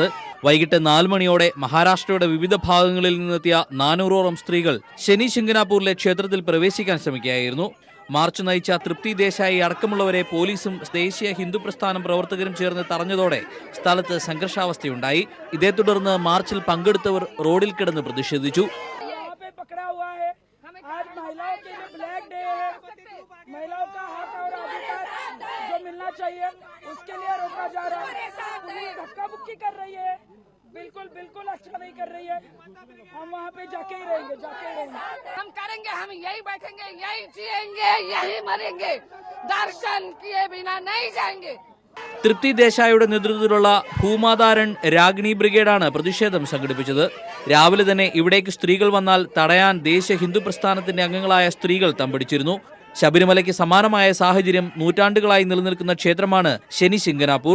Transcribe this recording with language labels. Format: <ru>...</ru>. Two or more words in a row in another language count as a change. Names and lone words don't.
<ml>വൈകിട്ട് 4 മണിയോടെ മഹാരാഷ്ട്രയുടെ വിവിധ ഭാഗങ്ങളിൽ നിന്നെത്തിയ 400ഓളം സ്ത്രീകൾ ശനി ശിംഗനാപൂരിലെ ക്ഷേത്രത്തിൽ പ്രവേശിക്കാൻ ശ്രമിക്കുകയായിരുന്നു. മാർച്ച് നയിച്ച തൃപ്തി ദേശായി അടക്കമുള്ളവരെ പോലീസും ദേശീയ ഹിന്ദു പ്രസ്ഥാനം പ്രവർത്തകരും ചേർന്ന് തടഞ്ഞതോടെ സ്ഥലത്ത് സംഘർഷാവസ്ഥയുണ്ടായി. ഇതേ തുടർന്ന് മാർച്ചിൽ പങ്കെടുത്തവർ റോഡിൽ കിടന്ന് പ്രതിഷേധിച്ചു.</ml> <hi>महिलाओं का हक और अधिकार जो मिलना चाहिए उसके लिए रोका जा रहा है। पुलिस धक्का मुक्की कर रही है, बिल्कुल अच्छा नहीं कर रही है। हम वहाँ पे जाके ही रहेंगे। हम करेंगे, हम यही बैठेंगे, यही जिएंगे, यही मरेंगे, दर्शन किए बिना नहीं जाएंगे.</hi> <ml>തൃപ്തി ദേശായിയുടെ നേതൃത്വത്തിലുള്ള ഭൂമാതാരൻ രാഗിണി ബ്രിഗേഡാണ് പ്രതിഷേധം സംഘടിപ്പിച്ചത്. രാവിലെ തന്നെ ഇവിടേക്ക് സ്ത്രീകൾ വന്നാൽ തടയാൻ ദേശീയ ഹിന്ദു പ്രസ്ഥാനത്തിന്റെ അംഗങ്ങളായ സ്ത്രീകൾ തമ്പടിച്ചിരുന്നു. ശബരിമലയ്ക്ക് സമാനമായ സാഹചര്യം നൂറ്റാണ്ടുകളായി നിലനിൽക്കുന്ന ക്ഷേത്രമാണ് ശനി ശിംഗനാപൂർ.</ml>